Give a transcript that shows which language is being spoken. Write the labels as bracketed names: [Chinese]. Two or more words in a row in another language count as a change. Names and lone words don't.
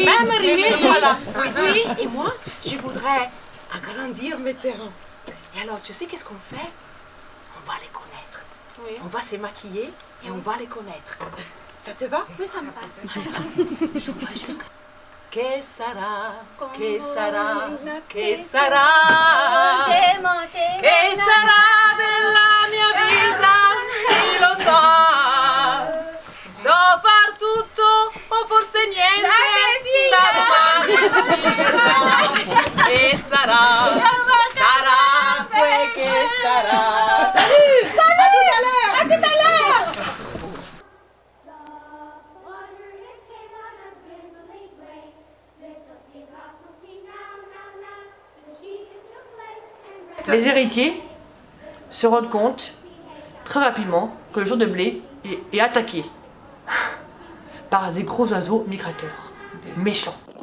[French] Même riche, voilà. Oui. Oui. Et moi, je voudrais agrandir mes terrains. Et alors, tu sais qu'est-ce qu'on fait? On va les connaître. Oui. On va se maquiller et on va les connaître. Ça te va? Oui, ça me va. Et on va jusqu'à... [Italian] Que sarà, che sarà, che sarà, che sarà della mia vita, chi lo sa, so far tutto o forse niente, che sarà, sarà quel che sarà. [French] Salut, salut, à tout à l'heure. Les héritiers se rendent compte très rapidement que le champ de blé est attaqué par des gros oiseaux migrateurs, méchants.